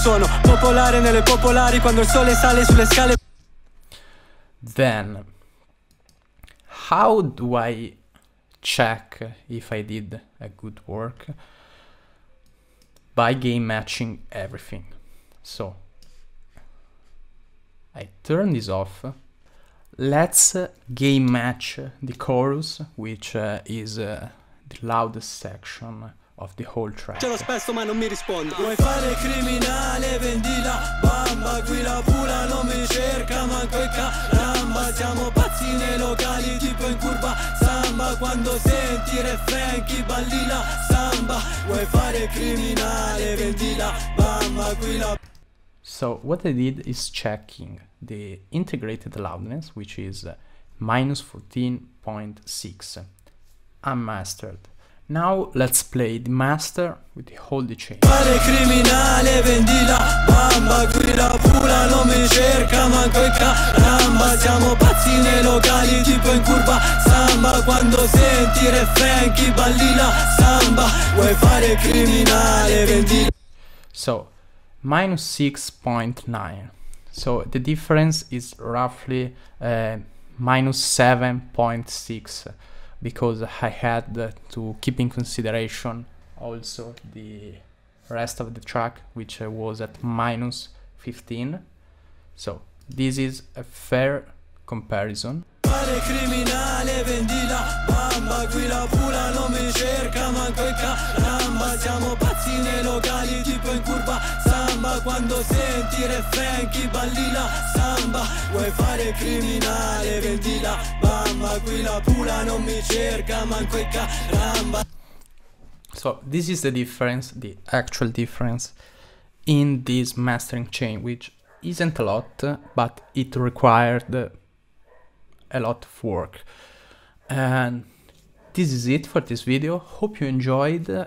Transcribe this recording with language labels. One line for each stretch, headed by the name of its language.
Italian: Sono popolare nelle popolari, quando il sole sale sulle scale.
English: then how do I check if I did a good work? By gain matching everything. So I turn this off, let's gain match the chorus, which is the loudest section of the whole track.
Italian: Ce l'ho spesso ma non mi risponde. Vuoi fare criminale, vendi la bamba. Qui la pula non mi cerca manco il caramba. Siamo pazzi nei locali tipo in curva samba. Quando senti refrain chi balli la samba. Vuoi fare criminale, vendi la bamba. Qui la...
English: So what I did is checking the integrated loudness, which is minus 14.6, unmastered. Now let's play the master with the whole chain.
Italian: Fare criminale, vendi la bamba. Qui la pula non mi cerca manco il caramba. Siamo pazzi nei locali tipo in curva samba. Quando senti refrain chi balli la samba. Vuoi fare criminale, vendi la...
English: So minus 6.9. So the difference is roughly minus 7.6. Because I had to keep in consideration also the rest of the track, which was at minus 15. So this is a fair comparison.
Italian: Fare criminale, vendi la bamba. Qui la pula non mi cerca manco il caramba. Siamo pazzi nei locali tipo in curva samba. Quando senti refrain chi balli la samba. Vuoi fare criminale, vendi la bamba. Qui la pula non mi cerca manco il caramba.
English: So this is the difference, the actual difference in this mastering chain, which isn't a lot, but it required a lot of work. And this is it for this video. Hope you enjoyed.